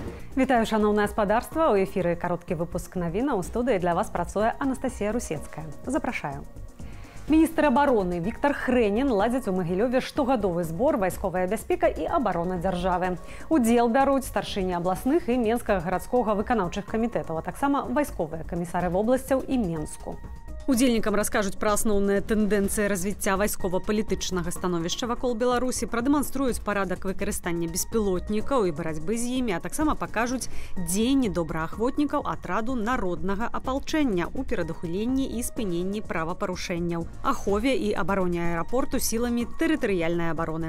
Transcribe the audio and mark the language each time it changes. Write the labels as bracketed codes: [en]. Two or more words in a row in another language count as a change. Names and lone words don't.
[uk] Вітаю, шановне господарство. У ефірі короткий випуск новин. У студії для вас працює Анастасія Русецька. Запрошую. [be] Міністр обороны Віктор Хренін ладзіць у Магілёве штогадовы збор вайсковая бяспека і абарона дзяржавы. Удзел бяруць старшыні абласных і Менскага гарадскога выканаўчых камітэтаў, а таксама вайсковыя камісары вобласцяў і Менску. Удзельнікам раскажуць пра асноўныя тэндэнцыі развіцця вайскова-палітычнага становішча вакол Беларусі, прадэманструюць парадак выкарыстання беспілотнікаў і барацьбы з імі, а таксама пакажуць дзеянні добраахвотнікаў атраду народнага апалчэння ў перадухіленні і спыненні правапарушэнняў, ахове і абароне аэрапорту сіламі тэрытарыяльнай абароны.